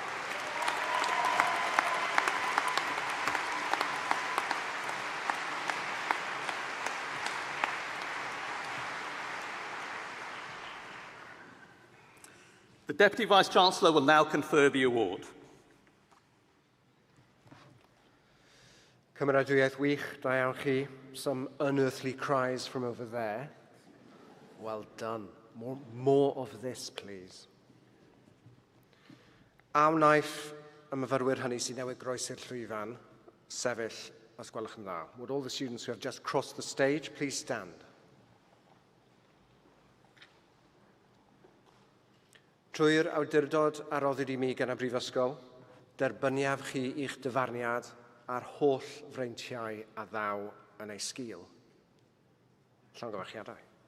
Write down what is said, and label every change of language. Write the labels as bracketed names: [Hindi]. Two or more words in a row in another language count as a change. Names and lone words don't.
[English] The Deputy Vice-Chancellor will now confer the award. [Welsh] Cymeradwyaeth wych, da iawn chi. [English] Some unearthly cries from over there. Well done. More of this, please. [Welsh] A wnaeth y myfyrwyr hynny sy'n newid groesi'r llwyfan sefyll, os gwelwch yn dda. [English] Would all the students who have just crossed the stage please stand? [Welsh] Trwy'r awdurdod a roddid I mi gan y Brifysgol, derbyniaf chi i'ch dyfarniad a'r holl freintiau a ddaw yn ei sgil. Llongyfarchiadau.